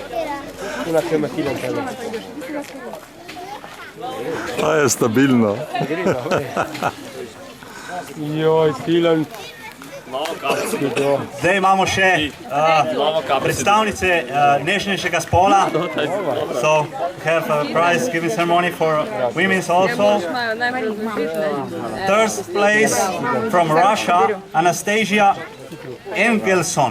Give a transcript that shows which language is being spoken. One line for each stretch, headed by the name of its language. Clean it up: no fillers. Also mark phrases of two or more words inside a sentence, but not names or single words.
Slovenian: Tuna, kaj ima Tilen tebe. To je stabilno. Joj, Tilen. Zdaj imamo še predstavnice nežnejšega spola.
English: So have a prize giving ceremony for women's also. Third place from Russia, Anastasia Engelson.